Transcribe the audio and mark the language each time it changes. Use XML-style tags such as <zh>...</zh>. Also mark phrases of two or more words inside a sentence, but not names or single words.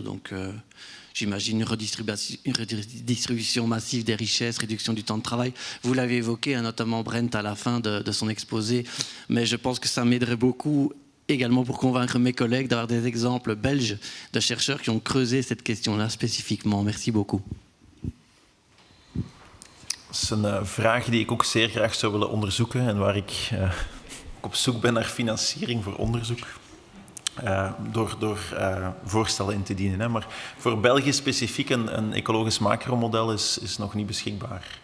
<fr>Donc, j'imagine une redistribution massive des richesses, réduction du temps de travail. Vous l'avez évoqué, notamment Brent à la fin de son exposé, mais je pense que ça m'aiderait beaucoup également pour convaincre mes collègues d'avoir des exemples belges de chercheurs qui ont creusé cette question-là spécifiquement. Merci beaucoup.</fr> <nl>Dat is een vraag die ik ook zeer graag zou willen onderzoeken en waar ik op zoek ben naar financiering voor onderzoek. Door voorstellen in te dienen. Hè. Maar voor België specifiek een ecologisch macromodel is nog niet beschikbaar.</nl>